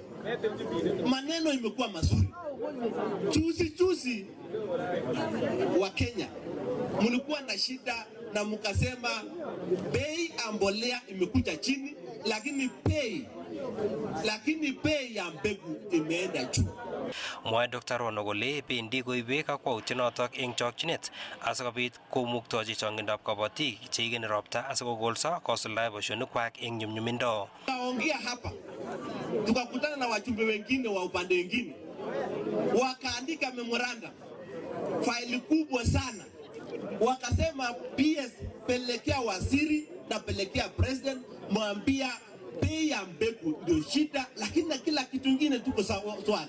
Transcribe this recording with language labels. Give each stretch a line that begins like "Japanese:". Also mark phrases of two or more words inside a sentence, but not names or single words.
Swahili: Maneno imekuwa mazuri. Juzi wa Kenya mlikuwa na shida na mkasema bei ya mbolea imekuja chini, lakini bei ya mbegu imeenda juu.
Kalenjin: Mwae Dr. Rono kole bendi koibe kakwautiet notok eng chokchinet asikobit komuktochi chongindab kabatik cheigeni ropta asikokolso kosuldae boisionikwak eng nyumnyumindo.
Swahili: Tukaongea hapa, tukakutana na wajumbe wengine wa upande wengine, wakaandika memorandum, faili kubwa sana, wakasema PS pelekea waziri na pelekea president, mwambia bei ya mbegu ndio shida, lakini na kila kitu kingine tuko swali.